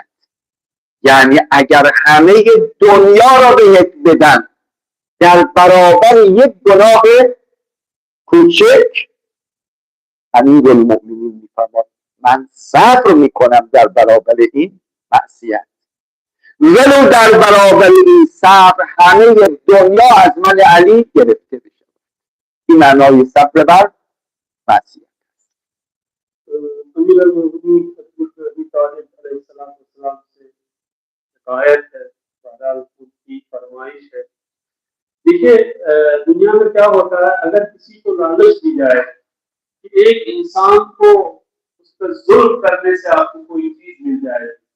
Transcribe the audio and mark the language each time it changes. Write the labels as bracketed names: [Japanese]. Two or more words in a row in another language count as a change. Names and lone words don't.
[Persian] یعنی اگر همه دنیا را بهت بدن در برابر یک گناه کوچک، امیرالمؤمنین میفرماد من صبر میکنم در برابر این معصیت، ولو در برابر این صبر همه دنیا از من علی گرفته بشه. این معنای صبر بر معصیت. [Urdu] امیر المومنین حضرت ابو طالب علیہ السلام سے شکایت ہے، بہرحال انکی فرمائش ہے. دیکھیے دنیا میں کیا ہوتا ہے، اگر کسی کو لالچ دی جائے کہ ایک انسان کو اس پر ظلم کرنے سے آپکو کوئی چیز مل جائے,